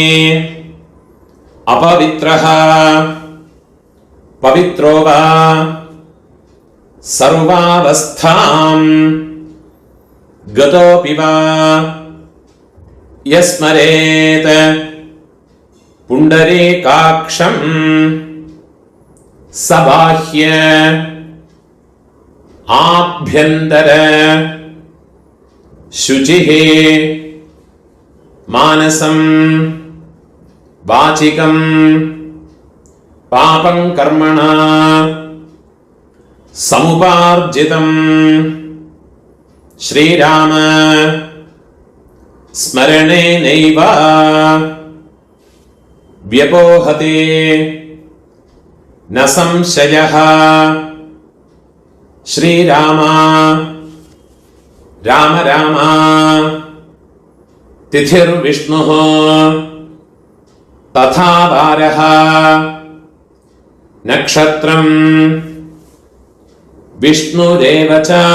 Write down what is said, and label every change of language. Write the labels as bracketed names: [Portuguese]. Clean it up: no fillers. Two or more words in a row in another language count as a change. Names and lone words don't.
[Sanskrit] अपवित्रः पवित्रो वा सर्वावस्थां गतोऽपि वा यस्मरेत् पुण्डरीकाक्षं सबाह्य आभ्यन्तर शुचिः मानसं वाचिकं पापं कर्मणा समुपार्जितं ശ്രീരാമ സ്മരണേനൈവ വ്യപോഹതേ ന സംശയഃ. ശ്രീരാമ രാമ രാമ തിഥിർവിഷ്ണുഃ തഥാ വാരഃ നക്ഷത്രം വിഷ്ണുരേവ ച